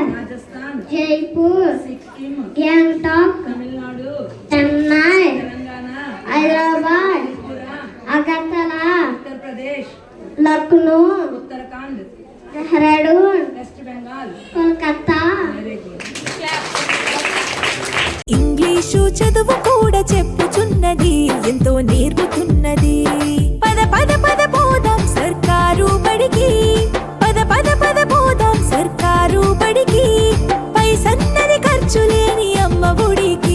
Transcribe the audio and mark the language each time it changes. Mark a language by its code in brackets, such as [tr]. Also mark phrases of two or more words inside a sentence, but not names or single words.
[en] Rajasthan, Jaipur, Sikkim, Gangtok, Tamil Nadu, Chennai, Telangana, Hyderabad, Tripura, Agartala, Uttar Pradesh, Lucknow, Uttarakhand, Dehradun, West Bengal. Kolkata. Very good. [te] ఇంగ్లీషు చదువు కూడా చెప్పుచున్నది, ఎంతో నేర్పుతున్నది. పద పద పద పోదాం సర్కారు బడికి, పద పద పద పోదాం సర్కారు బడికి. పైసన్నది ఖర్చు లేని అమ్మ ఒడికి.